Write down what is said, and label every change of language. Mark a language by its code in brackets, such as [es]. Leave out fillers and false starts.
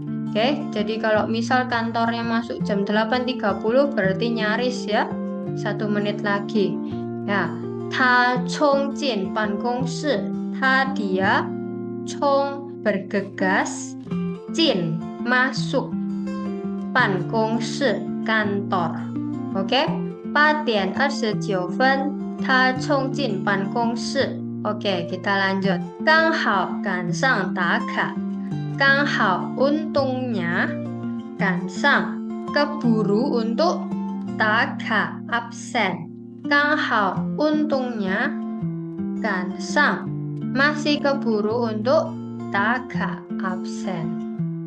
[id] Oke, jadi kalau misal kantornya masuk jam 8.30 berarti nyaris ya, 1 menit lagi. Ya, [zh] 他冲进办公室, [id] dia bergegas, [zh] jin [id] masuk, [zh] 办公室 [id] kantor. [zh] Oke, 8点29分他冲进办公室. [id] Oke, kita lanjut. [zh] 刚好赶上打卡. 刚好 [id] untungnya, [zh] 赶上 [id] keburu untuk, [zh] 打卡 [id] absen. [zh] 刚好 [id] untungnya, [zh] 赶上 [id] masih keburu untuk, [zh] 打卡 [id] absen.